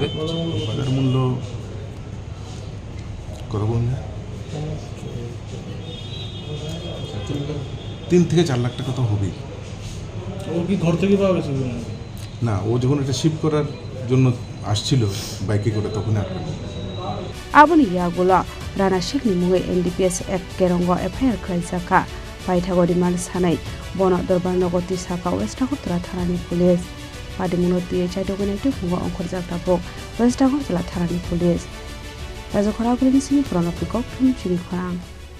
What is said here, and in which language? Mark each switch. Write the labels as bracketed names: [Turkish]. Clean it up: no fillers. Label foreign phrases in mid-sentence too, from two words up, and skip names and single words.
[Bangla] বাজার মূল্য কত বলুন 3 থেকে 4 লাখ টাকা তো হবেই ও কি ঘর থেকে পাওয়া গেছে না ও যখন এটা শিফট করার জন্য আসছিল বাইকে করে তখন আটকা [Kok Borok] abuni yagulo Rana Shekni mungai NDPS Act kerongo FIR khlaijaka paithago riman sanai bono dorbar nogoti saka Westagartala thanani police padimuno te chaitogni mungo ongkhorjakta bok Westagartala thanani police Khorang Chini Khorang